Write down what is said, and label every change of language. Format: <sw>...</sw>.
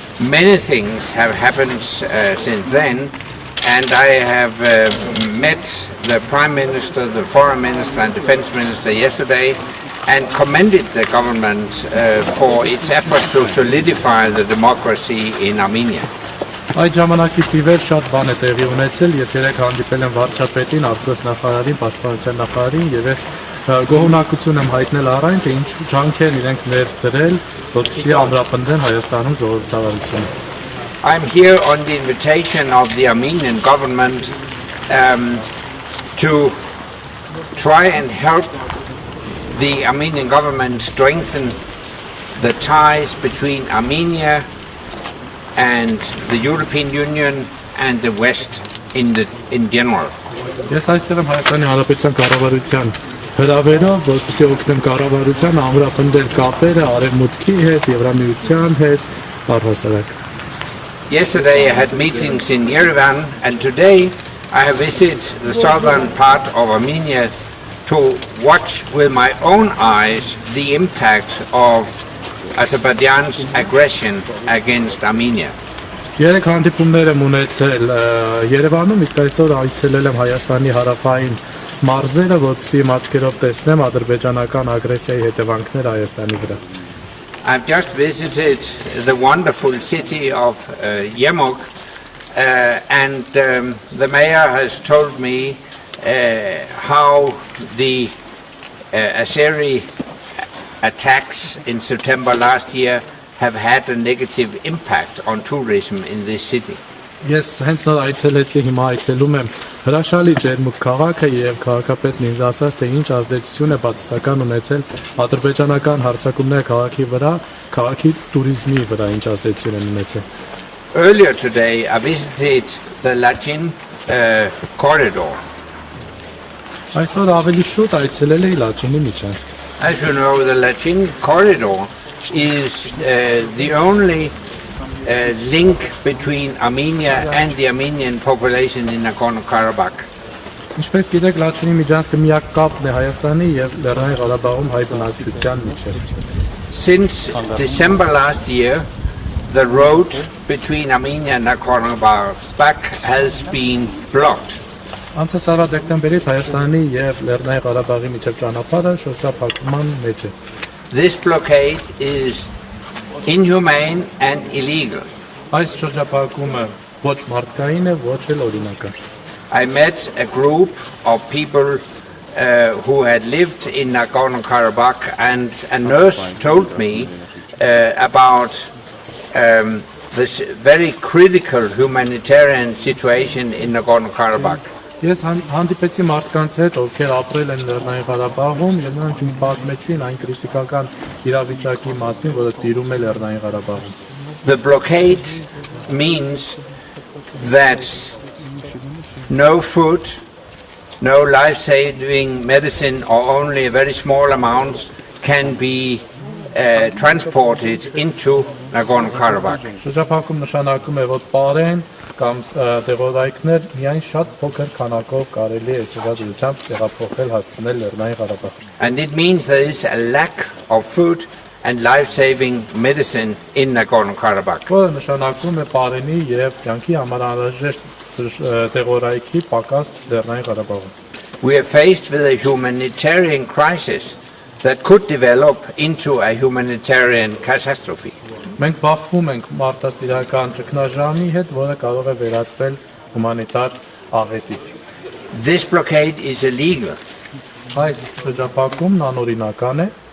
<en>Many things have happened since then, and I have met the Prime Minister, the Foreign Minister and Defense Minister yesterday and commended the government for its effort to solidify the democracy in Armenia.</en> <hy>Այդ ժամանակից ի վեր շատ բան է տեղի ունեցել, ես երեք հանդիպել եմ վարչապետին, արտգործնախարարին, պաշտպանության նախարարին եւ ես գոհունակություն եմ հայտնել առայն, թե ինչ ջանքեր իրենք ներդրել, որպեսզի ամրապնդեն Հայաստանում ժողովրդավարությունը.</hy> <en>I'm here on the invitation of the Armenian government to try and help the Armenian government strengthen the ties between Armenia and the European Union and the West in general.</en> <hy>Ես այստեղ եմ Հայաստանի Հանրապետության կառավարության հրավերով, որպեսզի օգնեմ կառավարությանը ամրապնդել կապերը Արևմուտքի հետ, Եվրամիության հետ, առհասարակ.</hy> <en>Yesterday I had meetings in Yerevan, and today I have visited the southern part of Armenia to watch with my own eyes the impact of Azerbaijan's aggression against Armenia.</en> <hy>Երեք հանդիպումներ եմ ունեցել Երևանում, իսկ այսօր այցելել եմ Հայաստանի հարավային մարզերը, որպեսզի իմ աչքերով տեսնեմ ադրբեջանական ագրեսիայի հետևանքները Հայաստանի վրա.</hy> <en>I've just visited the wonderful city of Yemok, and the mayor has told me how the Azeri attacks in September last year have had a negative impact on tourism in this city.</en> <hy>Ես հենց նոր այցելեցի, հիմա այցելում եմ հրաշալի ջերմուկ քաղաքը եւ քաղաքապետն ինձ ասաց, թե ինչ ազդեցություն է բացասական ունեցել ադրբեջանական հարձակումները քաղաքի վրա, քաղաքի туриզմի վրա ինչ ազդեցություն են ունեցել.</hy> <en>Earlier today I visited the Lachin corridor.</en> <hy>Այսօր ավելի շուտ այցելել էի Լաչինի միջանցք.</hy> <en>As you know, the Lachin corridor is the only link between Armenia and the Armenian population in Nagorno-Karabakh.</en> <hy>Ինչպես գիտեք, Լաչինի միջանցքը միակ կապն է Հայաստանի եւ Լեռնային Ղարաբաղում հայ բնակչության միջեւ.</hy> <en>Since December last year, the road between Armenia and Nagorno-Karabakh has been blocked.</en> <hy>Անցած տարվա դեկտեմբերից Հայաստանի եւ Լեռնային Ղարաբաղի միջեւ ճանապարհը շրջափակման մեջ է.</hy> <en>This blockade is inhumane and illegal.</en> <hy>Այս շրջափակումը ոչ մարդկային է, ոչ էլ օրինական.</hy> <en>I met a group of people who had lived in Nagorno-Karabakh, and a nurse told me about this very critical humanitarian situation in Nagorno-Karabakh.</en> <hy>Ես հանդիպեցի մարդկանց հետ, ովքեր ապրել են Լեռնային Ղարաբաղում, եւ նրանք ինձ պատմեցին այն քրիտիկական իրավիճակի մասին, որը տիրում է Լեռնային Ղարաբաղում.</hy> <en>The blockade means that no food, no life-saving medicine, or only a very small amount can be transported into Nagorno-Karabakh.</en> <hy>Շրջափակում նշանակում է, որ պարեն կամ դեղորայքներ միայն շատ փոքր քանակով կարելի է սովորությամբ տեղափոխել հասցնել Լեռնային Ղարաբաղ.</hy> <en>And it means there is a lack of food and life-saving medicine in Nagorno-Karabakh.</en> <hy>Որը նշանակում է պարենի եւ կյանքի համար անհրաժեշտ դեղորայքի պակաս Լեռնային Ղարաբաղում.</hy> <en>We are faced with a humanitarian crisis that could develop into a humanitarian catastrophe.</en> <hy>Մենք բախվում ենք մարդասիրական ճգնաժամի հետ, որը կարող է վերածվել հումանիտար աղետի.</hy> <en>This blockade is illegal.</en> <hy>Այս շրջափակումն անօրինական է.</hy>